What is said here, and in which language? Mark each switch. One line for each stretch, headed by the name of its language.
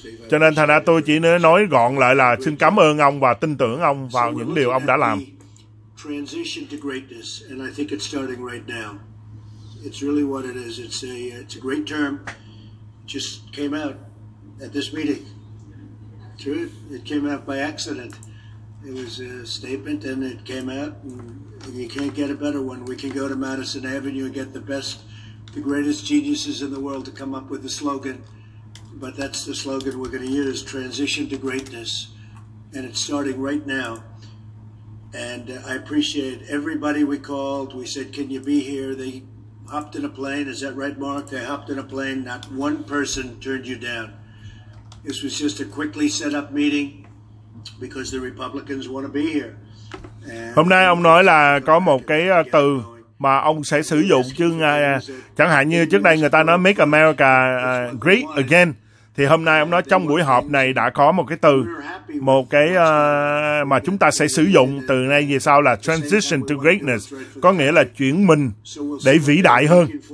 Vietnamese: Cho nên thành ra tôi chỉ nói gọn lại là xin cảm ơn ông và tin tưởng ông vào những điều ông đã làm.
English: Transition to greatness, and I think it's starting right now. It's really what it is. It's a great term. Just came out at this meeting. True, it came out by accident. It was a statement, and it came out. And you can't get a better one. We can go to Madison Avenue and get the best, the greatest geniuses in the world to come up with the slogan. But that's the slogan we're going to use: transition to greatness, and it's starting right now. And I appreciate everybody we called. We said, "Can you be here?" They hopped in a plane. Is that right, Mark? They hopped in a plane. Not one person turned you down. This was just a quickly set up meeting because the Republicans want to be here.
Vietnamese: Hôm nay ông nói là có một cái từ mà ông sẽ sử dụng chứ chẳng hạn như trước đây người ta nói
English: Make America Great Again.
Vietnamese: Thì hôm nay ông nói trong buổi họp này đã có một cái từ, một cái mà chúng ta sẽ sử dụng từ nay về sau là
English: transition to greatness,
Vietnamese: có nghĩa là chuyển mình để vĩ đại hơn.